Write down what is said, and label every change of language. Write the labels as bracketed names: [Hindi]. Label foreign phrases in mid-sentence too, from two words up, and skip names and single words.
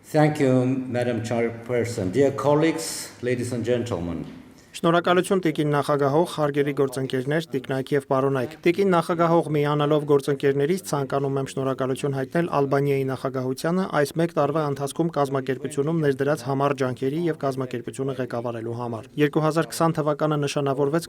[English] Thank you, Madam Chairperson. Dear colleagues, ladies and gentlemen. [Armenian] Շնորհակալություն Տիկին նախագահող, հարգելի գործընկերներ, տիկնայք եւ պարոնայք։ Տիկին նախագահող միանալով գործընկերներից ցանկանում եմ շնորհակալություն հայտնել Ալբանիայի նախագահությանը այս 1 տարվա ընթացքում կազմակերպությունում ներդրած համառ ջանքերի եւ կազմակերպությունը ղեկավարելու համար։ 2020 թվականը նշանավորվեց